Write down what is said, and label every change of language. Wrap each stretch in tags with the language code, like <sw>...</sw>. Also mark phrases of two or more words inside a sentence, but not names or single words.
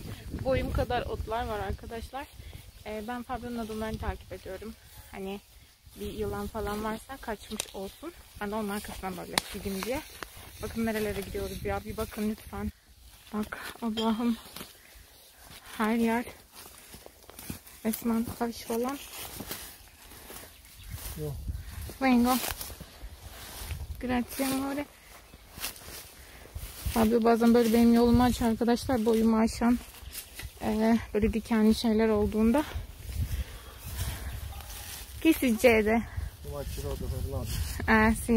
<tr>Boyum kadar otlar var arkadaşlar. Ben Fabio'nun adımlarını takip ediyorum. Hani bir yılan falan varsa kaçmış olsun. Ben de onun arkasından böyle gideyim diye. Bakın nerelere gidiyoruz ya. Bir bakın lütfen. Bak Allah'ım. Her yer resmen taş falan.</tr> <it>Vengo. Grazie amore.</it> <tr>Fabio bazen böyle benim yolumu açıyor arkadaşlar. Boyumu aşan böyle dikenli şeyler olduğunda.</tr> <it>Che succede? Sì.</it>